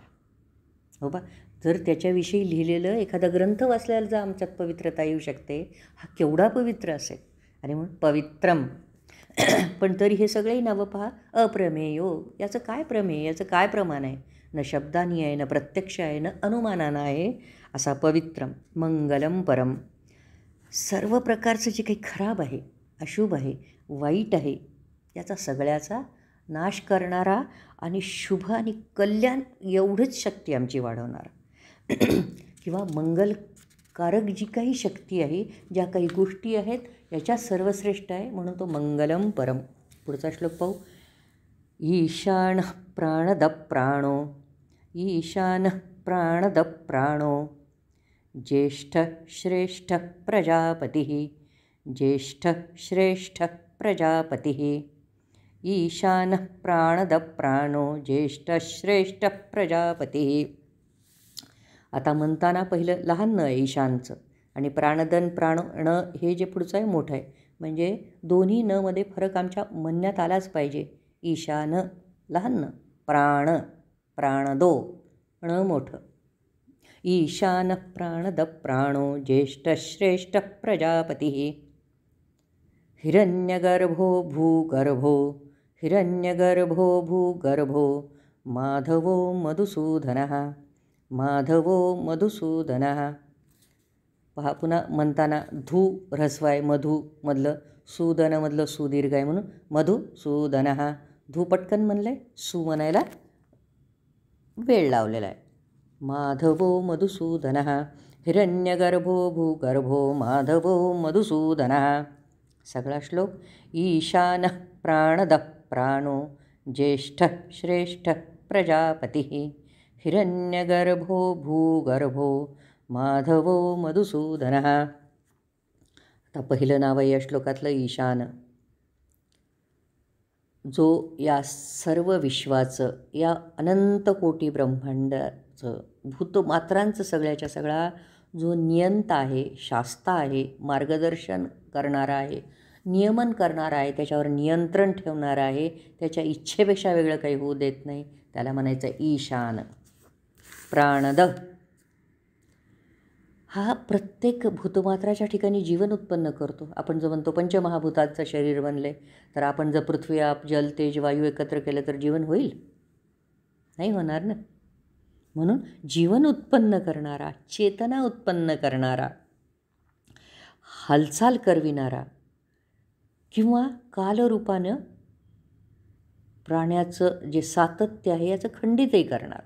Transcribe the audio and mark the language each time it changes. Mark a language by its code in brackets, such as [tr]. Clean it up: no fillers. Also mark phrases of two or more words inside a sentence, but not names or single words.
[mr] हो बा, जर त्याच्याविषयी लिहिलेलं एखादा ग्रंथ वाचल्याला जर आमच्यात पवित्रता येऊ शकते, हा केवढा पवित्र असेल. आणि म्हणून पवित्रम. पण तरी हे सगळेही नावं पहा, अप्रमेयो. याचं काय प्रमेय, याचं काय प्रमाण आहे? न शब्दानी आहे, न प्रत्यक्ष आहे, न अनुमानानं आहे, असा पवित्रम. [sa] मंगलम परम. [mr] सर्व प्रकारचं जे काही खराब आहे, अशुभ आहे, वाईट आहे, याचा सगळ्याचा नाश करणारा आणि शुभ आणि कल्याण एवढंच शक्ती आमची वाढवणारा किंवा मंगलकारक जी काही शक्ती आहे, ज्या काही गोष्टी आहेत, याच्यात सर्वश्रेष्ठ आहे, म्हणून तो [sa] मंगलम परम. [mr] पुढचा श्लोक पाहू. [sa] ईशान प्राणद प्राणो. ईशान प्राणद प्राणो. ज्येष्ठ श्रेष्ठ प्रजापती. ज्येष्ठ श्रेष्ठ प्रजापती. ईशान प्राणद प्राणो. ज्येष्ठ श्रेष्ठ प्रजापती. [mr] आता म्हणताना पहिलं लहान न आहे ईशानचं, आणि प्राणदन प्राण ण हे जे पुढचं आहे मोठं आहे, म्हणजे दोन्ही न मध्ये फरक आमच्या म्हणण्यात आलाच पाहिजे. ईशान लहान न, प्राण प्राणदो, ण मोठं. [sa] ईशान प्राणद प्राणो. ज्येष्ठ श्रेष्ठ प्रजापती. हिरण्यगर्भो भूगर्भो. हिरण्यगर्भो भूगर्भो. माधवो मधुसूदनः. माधवो मधुसूदनः. [mr] पहा पुन्हा म्हणताना धू ऱ्हस्व आहे, मधूमधलं, सूदनमधलं सुदीर्घ आहे, म्हणून मधुसूदनः. धू पटकन म्हणलं आहे, सू म्हणायला वेळ लावलेला आहे. [sa] माधवो मधुसूदनः. हिरण्यगर्भो भूगर्भो. माधवो मधुसूदनः. [mr] सगळा श्लोक. [sa] ईशान प्राणद प्राणो. ज्येष्ठ श्रेष्ठ प्रजापती. हिरण्यगर्भो भूगर्भो. माधवो मधुसूदनः. [mr] आता पहिलं नाव आहे या श्लोकातलं ईशान, जो या सर्व विश्वाचं, या अनंत कोटी ब्रह्मांडाचं, भूतमात्रांचं सगळ्याच्या सगळा जो नियंता आहे, शास्ता आहे, मार्गदर्शन करणारा आहे, नियमन करणारा आहे, त्याच्यावर नियंत्रण ठेवणारा आहे, त्याच्या इच्छेपेक्षा वेगळं काही होऊ देत नाही, त्याला म्हणायचं ईशान. प्राणद हा प्रत्येक भूतमात्राच्या ठिकाणी जीवन उत्पन्न करतो. आपण जो म्हणतो पंचमहाभूताचं शरीर बनले, तर आपण जर पृथ्वी, आप, जल, तेज, वायू एकत्र केलं तर जीवन होईल? नाही होणार ना. म्हणून जीवन उत्पन्न करणारा, चेतना उत्पन्न करणारा, हालचाल करविणारा किंवा कालरूपानं प्राण्याचं जे सातत्य आहे याचं खंडितही करणार.